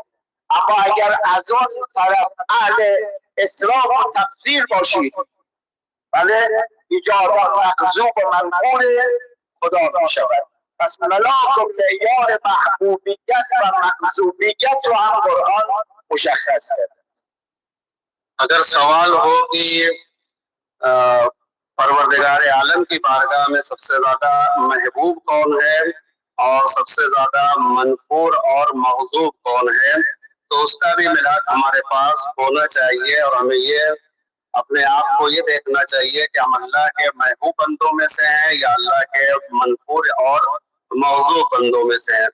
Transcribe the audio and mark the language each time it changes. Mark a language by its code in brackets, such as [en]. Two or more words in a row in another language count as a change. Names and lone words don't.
[fa] اما اگر از اون طرف اهل اسراف و تقصیر باشید، بله ایجاد مغضوب و منفور خدا می شود. پس ملاک و معیار محبوبیت و مغضوبیت رو هم قرآن مشخص کرده. [ur] اگر سوال ہو کہ پروردگار عالم کی بارگاہ میں سب سے زیادہ محبوب کون ہے اور سب سے زیادہ منفور اور مغضوب کون ہے، تو اس کا بھی میلاد ہمارے پاس ہونا چاہیے، اور ہمیں یہ اپنے آپ کو یہ دیکھنا چاہیے کہ ہم اللہ کے محبوب بندوں میں سے ہیں یا اللہ کے منفور اور مغضوب بندوں میں سے ہیں.